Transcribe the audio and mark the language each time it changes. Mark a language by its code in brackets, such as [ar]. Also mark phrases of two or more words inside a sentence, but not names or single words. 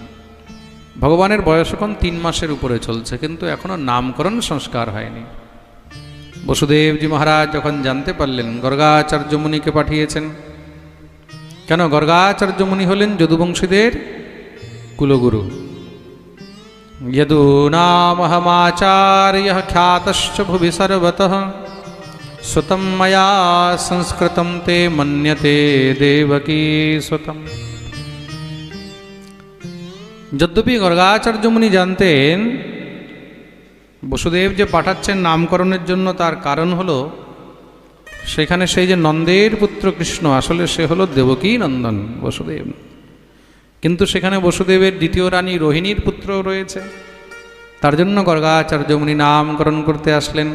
[bn] ভগবানের বয়স এখন 3 মাসের উপরে চলছে, কিন্তু এখনো নামকরণ সংস্কার হয়নি। বসুদেবজি মহারাজ যখন জানতে পারলেন, গর্গাচার্য মুনিকে পাঠিয়েছেন। কেন? গর্গাচার্য মুনি হলেন যদুবংশীদের কুলগুরু। [sa] यदूनामहमाचार्यः ख्यातश्च भुवि सर्वतः सुतं मया संस्कृतं ते मन्यते देवकी सुतम्। [bn] যদ্যপি গর্গাচার্য মুনি জানতেন বসুদেব যে পাঠাচ্ছেন নামকরণের জন্য, তার কারণ হলো সেখানে সেই যে নন্দের পুত্র কৃষ্ণ, আসলে সে হলো দেবকী নন্দন বসুদেব। কিন্তু সেখানে বসুদেবের দ্বিতীয় রানী রোহিণীর পুত্র রয়েছে, তার জন্য গর্গাচার্য মুনি নামকরণ করতে আসলেন।